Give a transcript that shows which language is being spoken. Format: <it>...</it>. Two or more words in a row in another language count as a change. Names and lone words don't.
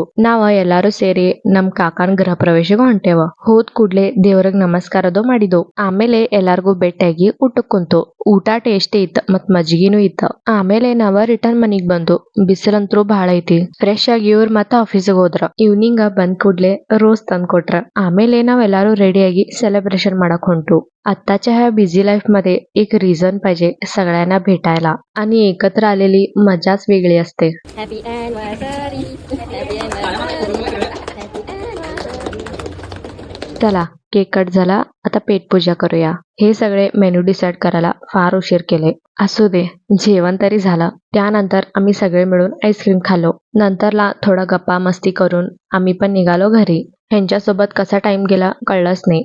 <kn>ನಾವ ಎಲ್ಲಾರು ಸೇರಿ ನಮ್ ಕಾಕನ್ ಗೃಹ ಪ್ರವೇಶಗ ಹೊಂಟೇವ. ಹೋದ್ ಕೂಡ್ಲೆ ದೇವ್ರಗ್ ನಮಸ್ಕಾರದು ಮಾಡಿದ್ವು. ಆಮೇಲೆ ಎಲ್ಲಾರ್ಗೂ ಭೇಟಿಯಾಗಿ ಊಟಕ್ ಕುಂತು. ಊಟ ಟೇಸ್ಟಿ ಇತ್ತ ಮತ್ ಮಜ್ಜಿಗಿನೂ ಇತ್ತ. ಆಮೇಲೆ ನಾವ ರಿಟರ್ನ್ ಮನಿಗ್ ಬಂದು. ಬಿಸಿಲಂತ್ರು ಬಾಳ ಐತಿ. ಫ್ರೆಶ್ ಆಗಿ ಇವ್ರ ಮತ್ತ ಆಫೀಸಿಗೆ ಹೋದ್ರ. ಈವ್ನಿಂಗ್ ಬಂದ್ ಕೂಡ್ಲೆ ರೋಸ್ ತಂದ್ ಕೊಟ್ರ. ಆಮೇಲೆ ನಾವ ಎಲ್ಲಾರು ರೆಡಿಯಾಗಿ सेलिब्रेशन ಮಾಡಕ್ ಹೊंटू.</kn> <mr>आत्ताच्या ह्या</mr> <en>busy life</en> <mr>मध्ये एक रिझन पाहिजे सगळ्यांना भेटायला आणि एकत्र आलेली मजाच वेगळी असते.</mr> <en>Happy anniversary, happy anniversary, happy anniversary.</en> <mr>चला केक कट झाला. आता पेटपूजा करूया. हे सगळे मेनू डिसाइड करायला फार उशीर केले. असू दे, जेवण तरी झालं. त्यानंतर आम्ही सगळे मिळून आईस्क्रीम खाल्लो. नंतरला थोडा गप्पा मस्ती करून आम्ही पण निघालो घरी. ह्यांच्यासोबत कसा टाइम गेला कळलंच नाही.</mr>